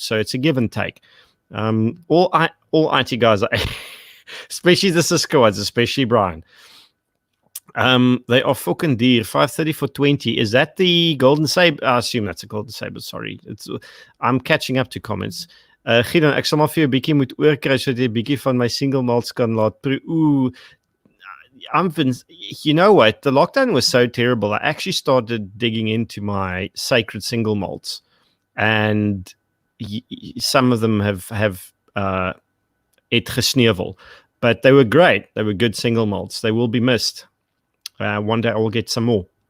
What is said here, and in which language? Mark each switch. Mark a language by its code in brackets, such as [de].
[en] So it's a give and take. All IT guys, especially the Cisco ones, especially Brian. They are fucking dear. 530 for 20. Is that the Golden Sabre? I assume that's a Golden Sabre. Sorry, I'm catching up to comments. [af] Gideon, ek sal maar vir jou 'n bietjie moet oorkry sodat jy 'n bietjie van my single malts kan laat proe. [en] Ooh, you know what? The lockdown was so terrible. I actually started digging into my sacred single malts, and some of them have it gesnevel, but they were great. They were good single malts. They will be missed. One day I will get some more.